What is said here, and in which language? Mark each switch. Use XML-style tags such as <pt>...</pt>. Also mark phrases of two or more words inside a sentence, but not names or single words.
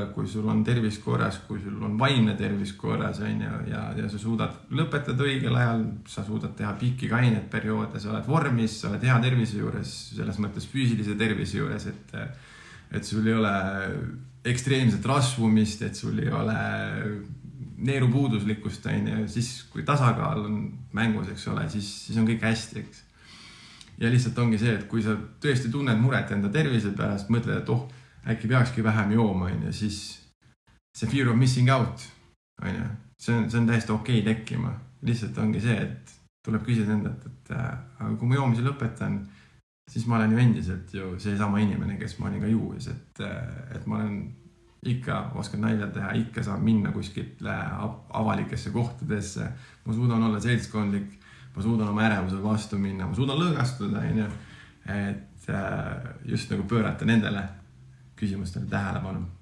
<et>kui sul on tervis korras, kui sul on vaimne tervis korras, on ju, ja sa suudad lõpetada õigel ajal, sa suudad teha pikki kaineid perioode, sa oled vormis, sa oled hea tervise juures, selles mõttes füüsilise tervise juures, et sul ei ole ekstreemset rasvumist, et sul ei ole neerupuuduslikkust, on ju, siis kui tasakaal on mängus, eks ole, siis on kõik hästi, eks. Ja lihtsalt ongi see, et kui sa tõesti tunned muret enda tervise pärast, mõtled, et äkki peakski vähem jooma, on ju, siis see</et> <en>fear of missing out,</en> <et>on ju, see on täiesti okei tekkima. Lihtsalt ongi see, et tuleb küsida endalt, et aga kui ma joomise lõpetan, siis ma olen ju endiselt ju see sama inimene, kes ma olin ka juues, et ma olen ikka oskan nalja teha, ikka saab minna kuskile avalikesse kohtadesse, ma suudan olla seltskondlik, ma suudan oma ärevusel vastu minna, ma suudan lõõgastuda, et just nagu pöörata nendele küsimustele tähelepanu.</et>